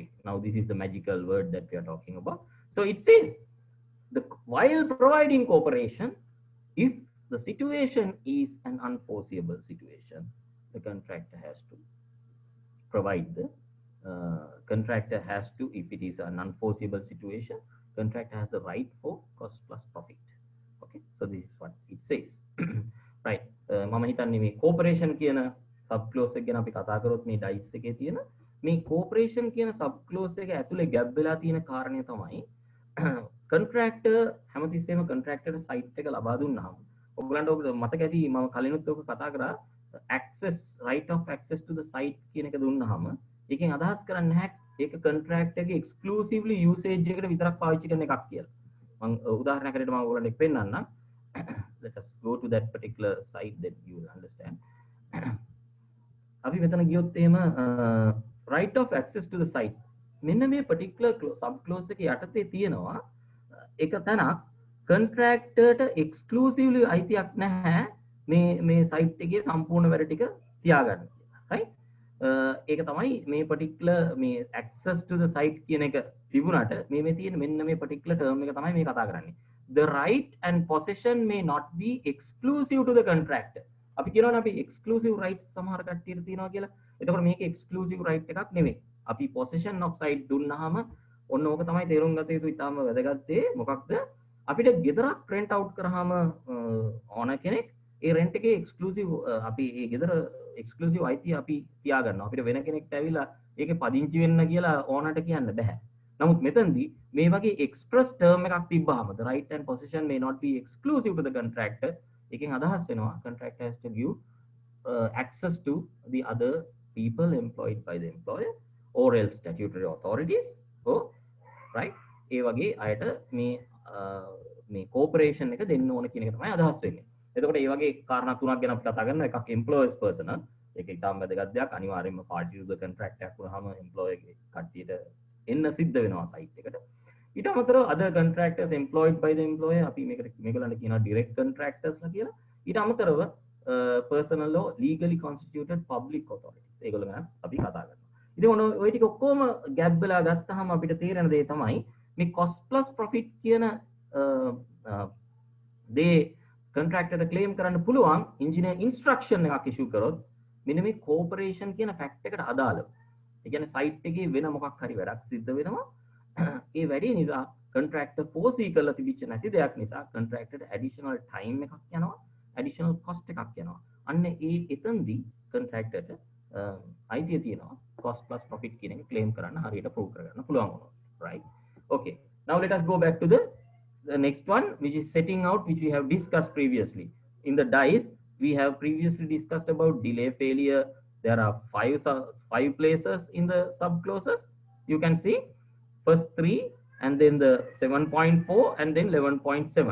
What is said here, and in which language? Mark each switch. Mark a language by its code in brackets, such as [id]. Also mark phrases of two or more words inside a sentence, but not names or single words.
[en] Now this is the magical word that we are talking about. So it says while providing cooperation, if the situation is an unforeseeable situation, the contractor has to provide the contractor has to, if it is an unforeseeable situation, contractor has the right for cost plus profit. Okay, so this is what it says. Right. [si] මම හිතන්නේ මේ කෝපරේෂන් කියන [en] sub clause [si] එක ගැන අපි කතා කරොත් මේ ඩයිස් එකේ තියෙන මේ කෝපරේෂන් කියන [en] sub clause [si] එක ඇතුලේ ගැප් වෙලා තියෙන කාරණය තමයි contractor හැමතිස්සෙම contractor site එක ලබා දුන්නාම ඔයගලන්ට ඔක මතක ඇති මම කලිනුත් ඔක කතා කරා [en] access right of access to the site [si] කියන එක දුන්නාම ඒකෙන් අදහස් කරන්නේ නැහැ ඒක contractor ගේ [en] exclusively usage [si] එකට විතරක් පාවිච්චි කරන එකක් කියලා. මම උදාහරණයක් හැටියට මම ඔයගලන්ට පෙන්නන්නම්. [en] Let us go to that particular site that you will understand. [si] අපි මෙතන ගියොත් එහෙම [en] right of access to the site [si] මෙන්න මේ [en] particular sub clause [si] එක යටතේ තියෙනවා එක තැනක් contractorට exclusively අයිතියක් නැහැ මේ site එකේ සම්පූර්ණ වැඩ ටික තියාගන්න කියලා, right? ඒක තමයි මේ particular මේ [en] access to the site [si] කියන එක තිබුණාට මේ තියෙන මෙන්න මේ [en] particular term [si] එක තමයි මේ කතා කරන්නේ. [en] The right and possession may not be exclusive to the contractor. [si] අපි කියනවනේ අපි [en] exclusive rights [si] සමහර කට්ටියට තියෙනවා කියලා. එතකොට මේක [en] exclusive right [si] එකක් නෙමෙයි. අපි [en] possession of site [si] දුන්නාම ඔන්න ඕක තමයි තේරුම් ගත යුතු ඉතාම වැදගත් දේ. මොකක්ද? අපිට ගෙදරක් [en] rent out [si] කරාම ඕන කෙනෙක් ඒ rent එකේ exclusive අපි ඒ ගෙදර exclusive අයිතිය අපි තියාගන්නවා. අපිට වෙන කෙනෙක්ට ඇවිල්ලා ඒකේ පදිංචි වෙන්න කියලා ඕනට කියන්න බෑ. නමුත් මෙතනදී මේ වගේ [en] express term [si] එකක් තිබ්බහම [en] the right and possession may not be exclusive to the contractor. [si] එකෙන් අදහස් වෙනවා [en] contractor has to give access to the other people employed by the employer or else statutory authorities. Oh, right? [si] ඒ වගේ අයට මේ corporation එක දෙන්න ඕන කියන එක තමයි අදහස් වෙන්නේ. එතකොට මේ වගේ කාරණා තුනක් ගැන අපි කතා කරනවා. එකක් [en] employers personal. [si] ඒක ඉතාම වැදගත් දෙයක්. අනිවාර්යයෙන්ම [en] party to the contract [si] එකක් වුණාම employer කට්ටියට එන්න සිද්ධ වෙනවා site එකට. ඊට අමතරව [en] other contractors employed by the employer [si] අපි මේගොල්ලන්ට කියනවා [en] direct contractors [si] ලා කියලා. ඊට අමතරව [en] personal law legally constituted public authorities. [si] ඒගොල්ලෝ ගැන අපි කතා කරනවා. ඉතින් ඔය ටික ඔක්කොම ගැප් වෙලා ගත්තාම අපිට තේරෙන දේ තමයි මේ [en] cost plus profit [si] කියන දේ contractor claim කරන්න පුළුවන් [en] engineer instruction [si] එකක් issue කරොත් මෙන්න මේ corporation කියන fact එකට අදාළව. ඒ කියන්නේ site එකේ වෙන මොකක් හරි වැඩක් සිද්ධ වෙනවා. ඒ වැඩේ නිසා contractor foresee කරලා තිබිච්ච නැති දෙයක් නිසා contractor [en] additional time [si] එකක් යනවා, [en] additional cost [si] එකක් යනවා. අන්න ඒ එතනදී contractor අයිතිය තියෙනවා [en] cost plus profit [si] කියන එක claim කරන්න හරියට prove කරගන්න පුළුවන් වුණා. [en] Right? Okay. Now let us go back to the next one, which is setting out, which we have discussed previously. In the dice, we have previously discussed about delay failure. There are five places in the sub clauses. You can see first 3 and then the 7.4 and then 11.7.